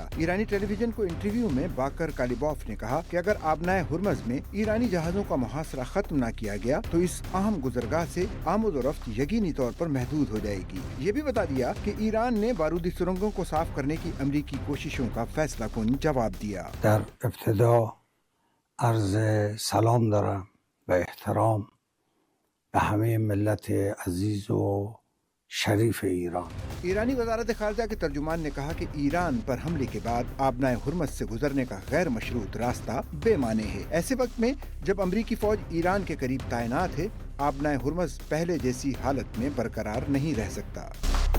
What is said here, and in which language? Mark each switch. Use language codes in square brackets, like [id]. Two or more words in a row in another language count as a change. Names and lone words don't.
[ur] ایرانی ٹیلی ویژن کو انٹرویو میں باکر کالیباف نے کہا کہ اگر آبنائے ہرمز میں ایرانی جہازوں کا محاصرہ ختم نہ کیا گیا تو اس اہم گزرگاہ سے آمد و رفت یقینی طور پر محدود ہو جائے گی۔ یہ بھی بتا دیا کہ ایران نے بارودی سرنگوں کو صاف کرنے کی امریکی کوششوں کا فیصلہ کن جواب دیا۔ [fa] در ابتدا عرض سلام دارم و احترام به همه ملت عزیز و شریف ایران۔ [ur] ایرانی وزارت خارجہ کے ترجمان نے کہا کہ ایران پر حملے کے بعد آبنائے ہرمز سے گزرنے کا غیر مشروط راستہ بے معنی ہے۔ ایسے وقت میں جب امریکی فوج ایران کے قریب تعینات ہے، آبنائے ہرمز پہلے جیسی حالت میں برقرار نہیں رہ سکتا۔